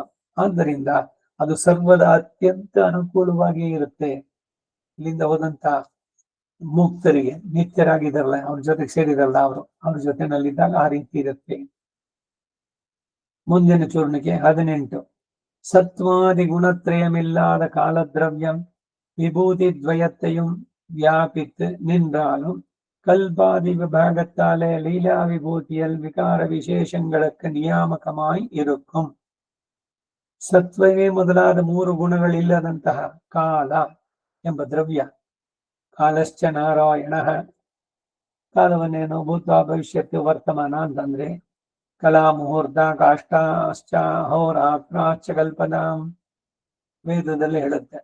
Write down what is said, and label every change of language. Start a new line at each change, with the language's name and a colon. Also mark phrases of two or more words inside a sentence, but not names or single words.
Kannada: ಆದ್ದರಿಂದ ಅದು ಸರ್ವದ ಅತ್ಯಂತ ಅನುಕೂಲವಾಗಿ ಇರುತ್ತೆ. ಇಲ್ಲಿಂದ ಹೋದಂತ ಮುಕ್ತರಿಗೆ, ನಿತ್ಯರಾಗಿದ್ದಾರಲ್ಲ, ಅವ್ರ ಜೊತೆಗೆ ಸೇರಿದಾರಲ್ಲ, ಅವ್ರ ಜೊತೆನಲ್ಲಿದ್ದಾಗ ಆ ರೀತಿ ಇರುತ್ತೆ. ಮುಂದಿನ ಚೂರ್ಣಿಕೆ 18.
Tamil: ஸத்வாதி குணத்ரயமில்லாத காலத்ரவ்யம் விபூதி துவயத்தையும் வியாபித்து நின்றாலும் கல்பாதி விபாகத்தாலே லீலா விபூதியல் விகார விசேஷங்களுக்கு ನಿಯಾಮಕಮಾಯಿ இருக்கும்.
Kannada: ಸತ್ವವೇ ಮೊದಲಾದ 3 ಗುಣಗಳಿಲ್ಲದಂತಹ ಕಾಲ ಎಂಬ ದ್ರವ್ಯ,
Sanskrit: कालश्च नारायण,
Kannada: ಕಾಲವನ್ನೇನು ಭೂತ ಭವಿಷ್ಯತ್ತು ವರ್ತಮಾನ ಅಂತಂದ್ರೆ
Sanskrit: कला मुहूर्त काष्ठाश्च होरात्राश्च कल्पनाम्,
Kannada: ವೇದದಲ್ಲಿ ಹೇಳುತ್ತೆ.